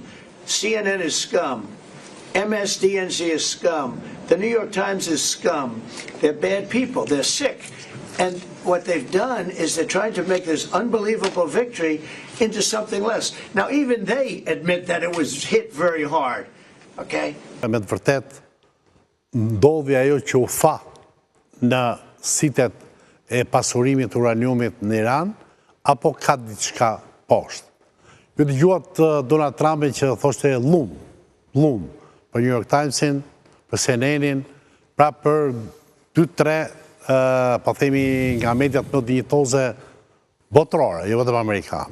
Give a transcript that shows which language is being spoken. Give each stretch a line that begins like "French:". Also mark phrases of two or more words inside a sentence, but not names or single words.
English: CNN is scum. MSDNC is scum. The New York Times is scum. They're bad people. They're sick. And what they've done is they're trying to make this unbelievable victory into something less. Now, even they admit that it was hit very hard. Okay?
Albanian: Me të vërtet, ndodhi ajo që u fa në sitet e pasurimit uraniumit në Iran, apo ka diçka poshtë. Ju dëgjuat Donald Trumpin që thoshte lum, për New York Timesin, për CNN-in, pra për 2-3 po themi nga mediat më dinjitoze botërore, jo vetëm amerikanë.